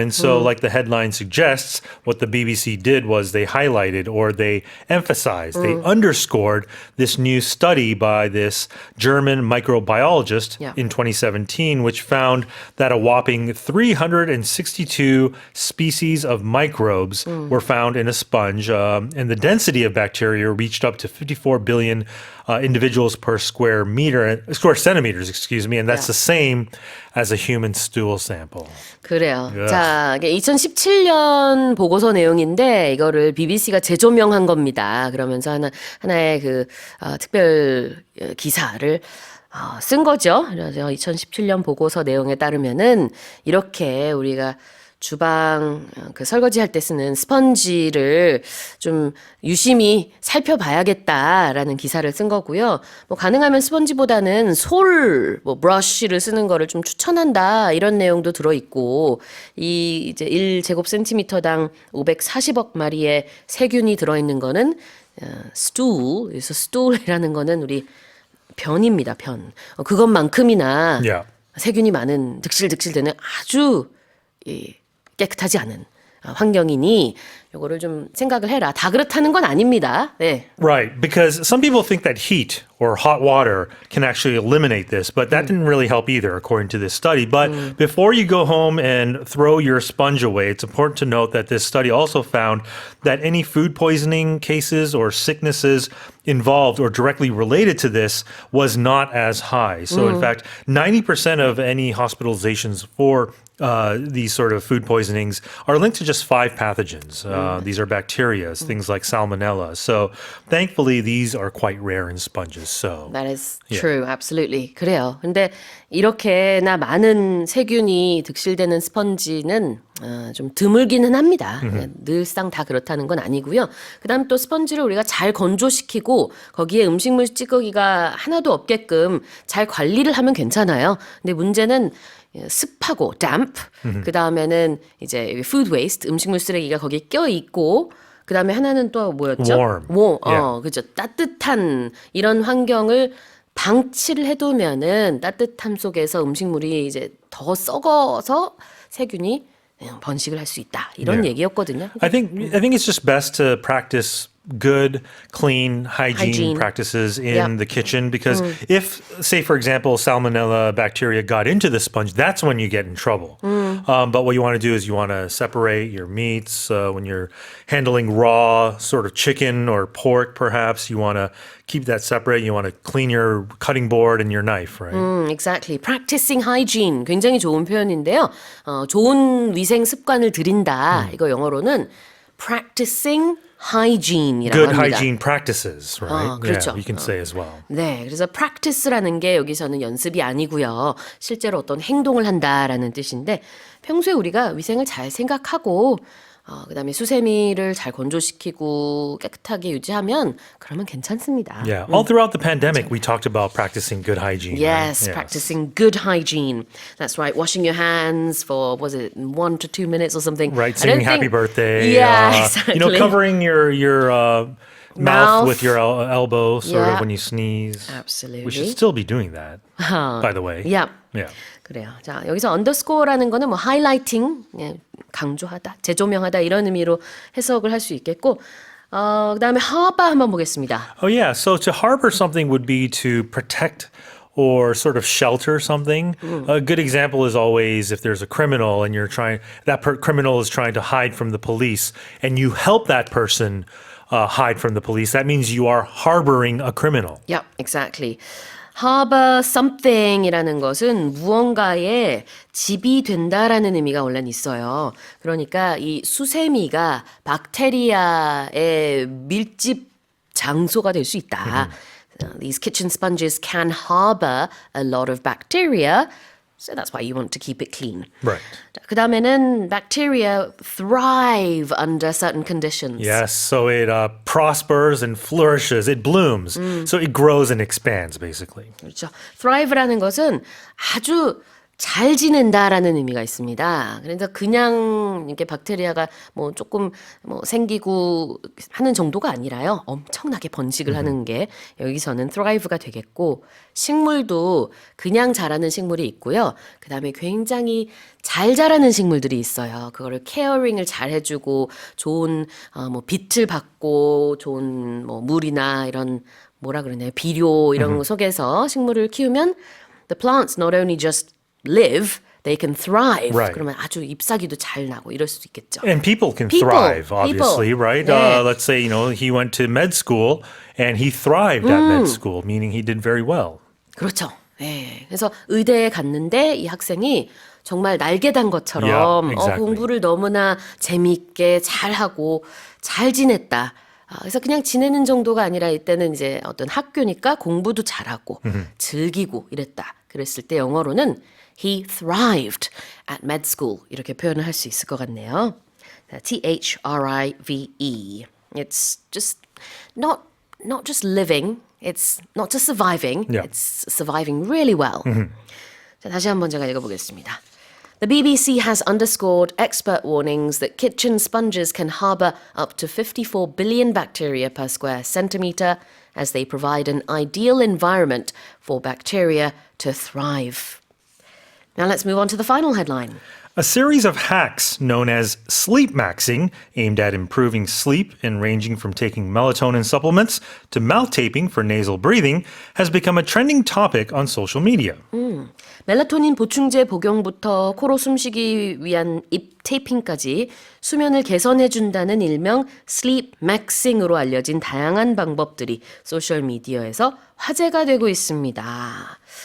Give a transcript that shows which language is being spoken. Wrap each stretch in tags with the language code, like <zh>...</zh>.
<en>And so, like the headline suggests, what the BBC did was they highlighted or they emphasized, they underscored this new study by this German microbiologist in 2017, which found that a whopping 362 species of microbes were found in a sponge, and the density of bacteria reached up to 54 billion individuals per square centimeters, and that's the same as a human stool sample.</en> <ko>그래요. 자, 이게 2017년 보고서 내용인데 이거를 BBC가 재조명한 겁니다. 그러면서 하나의 그 특별 기사를 쓴 거죠. 그래서 2017년 보고서 내용에 따르면은 이렇게 우리가 주방 그 설거지 할 때 쓰는 스펀지를 좀 유심히 살펴봐야겠다라는 기사를 쓴 거고요. 뭐 가능하면 스펀지보다는 브러쉬를 쓰는 거를 좀 추천한다 이런 내용도 들어 있고 이 이제 1제곱센티미터당 540억 마리의 세균이 들어 있는 거는 스툴. 그래서 스툴이라는 거는 우리 변입니다, 변. 그것만큼이나 세균이 많은 득실득실되는 아주 깨끗하지 않은 환경이니 요거를 좀 생각을 해라. 다 그렇다는 건 아닙니다. 네.</ko> <en>Right, because some people think that heat or hot water can actually eliminate this, but that didn't really help either, according to this study. But before you go home and throw your sponge away, it's important to note that this study also found that any food poisoning cases or sicknesses involved or directly related to this was not as high. So, in fact, 90% of any hospitalizations for these sort of food poisonings are linked to just 5 pathogens. These are bacteria, things like salmonella. So thankfully, these are quite rare in sponges. So That is true. Absolutely.</en> <ko>그래요. 근데 이렇게나 많은 세균이 득실되는 스펀지는 좀 드물기는 합니다. 늘상 다 그렇다는 건 아니고요. 그다음 또 스펀지를 우리가 잘 건조시키고 거기에 음식물 찌꺼기가 하나도 없게끔 잘 관리를 하면 괜찮아요. 근데 문제는 습하고 damp, 그 다음에는 이제 food waste, 음식물 쓰레기가 거기에 껴 있고, 그 다음에 하나는 또 뭐였죠?</ko> <en>Warm.</en> <ko>그죠. 따뜻한 이런 환경을 방치를 해두면은 따뜻함 속에서 음식물이 이제 더 썩어서 세균이 번식을 할 수 있다. 이런 얘기였거든요.</ko> <en>I think it's just best to practice good, clean hygiene practices in the kitchen because if, say, for example, salmonella bacteria got into the sponge, that's when you get in trouble. But what you want to do is you want to separate your meats when you're handling raw sort of chicken or pork, perhaps. You want to keep that separate. You want to clean your cutting board and your knife, right? Exactly. Practicing hygiene.</en> <ko>굉장히 좋은 표현인데요. 좋은 위생 습관을 들인다. 이거 영어로는 practicing hygiene이라고</ko> <en>Good</en> <ko>합니다.</ko> <en>hygiene practices, right?</en> <ko>그렇죠.</ko> <en>Yeah, you can say as well.</en> <ko>네, 그래서 practice라는 게 여기서는 연습이 아니고요. 실제로 어떤 행동을 한다라는 뜻인데 평소에 우리가 위생을 잘 생각하고 그다음에 수세미를 잘 건조시키고 깨끗하게 유지하면 그러면 괜찮습니다.</ko> <en>Yeah, all throughout the pandemic, we talked about practicing good hygiene. Yes, right? practicing good hygiene. That's right. Washing your hands for, was it 1 to 2 minutes or something? Right, I don't singing happy think- birthday. Yeah, exactly. Covering your mouth with your elbow, sort Yeah. of when you sneeze. Absolutely. We should still be doing that, by the way. Yeah. Yeah.</en> <ko>그래요. 자, 여기서 underscore라는 거는 뭐 highlighting, 강조하다, 재조명하다 이런 의미로 해석을 할 수 있겠고, 그다음에 harbor 한번 보겠습니다.</ko> <en>Oh, yeah. So to harbor something would be to protect or sort of shelter something. A good example is always if there's a criminal and criminal is trying to hide from the police and you help that person hide from the police, that means you are harboring a criminal. Yeah, exactly.</en> <ko>harbor something이라는 것은 무언가에 집이 된다라는 의미가 원래는 있어요. 그러니까 이 수세미가 박테리아의 밀집 장소가 될 수 있다.</ko> <en>These kitchen sponges can harbor a lot of bacteria. So that's why you want to keep it clean. Right.</en> <ko>그 다음에는</ko> <en>bacteria thrive under certain conditions. Yes, so it prospers and flourishes. It blooms. So it grows and expands, basically.</en> <ko>그렇죠. thrive라는 것은 아주 잘 지낸다라는 의미가 있습니다. 그래서 그냥 이렇게 박테리아가 뭐 조금 뭐 생기고 하는 정도가 아니라요. 엄청나게 번식을 하는 게 여기서는 thrive가 되겠고 식물도 그냥 자라는 식물이 있고요. 그다음에 굉장히 잘 자라는 식물들이 있어요. 그거를 케어링을 잘 해주고 좋은 뭐 빛을 받고 좋은 뭐 물이나 이런 뭐라 그러나요? 비료 이런 거 속에서 식물을 키우면</ko> <en>the plants not only just live, they can thrive. Right.</en> <ko>그러면 아주 잎사귀도 잘 나고 이럴 수도 있겠죠.</ko> <en>And people can People, thrive, obviously, people. right?</en> <ko>네.</ko> <en>Let's say, he went to med school and he thrived at med school, meaning he did very well.</en> <ko>그렇죠. 네. 그래서 의대에 갔는데 이 학생이 정말 날개 단 것처럼</ko> <en>Yeah, exactly.</en> <ko>공부를 너무나 재미있게 잘하고 잘 지냈다. 그래서 그냥 지내는 정도가 아니라 이때는 이제 어떤 학교니까 공부도 잘하고 즐기고 이랬다. 그랬을 때 영어로는</ko> <en>he thrived at med school</en> <ko>이렇게 표현을 할 수 있을 것 같네요.</ko> <en>thrive. It's just not just living. It's not just surviving. Yeah. It's surviving really well.</en> <ko>자, 다시 한번 제가 읽어보겠습니다.</ko> <en>The BBC has underscored expert warnings that kitchen sponges can harbour up to 54 billion bacteria per square centimetre as they provide an ideal environment for bacteria to thrive. Now let's move on to the final headline. A series of hacks known as sleep maxing, aimed at improving sleep and ranging from taking melatonin supplements to mouth taping for nasal breathing, has become a trending topic on social media.</en> <ko>멜라토닌 보충제 복용부터 코로 숨쉬기 위한 입 테이핑까지 수면을 개선해준다는 일명 슬립 맥싱으로 알려진 다양한 방법들이 소셜미디어에서 화제가 되고 있습니다.</ko>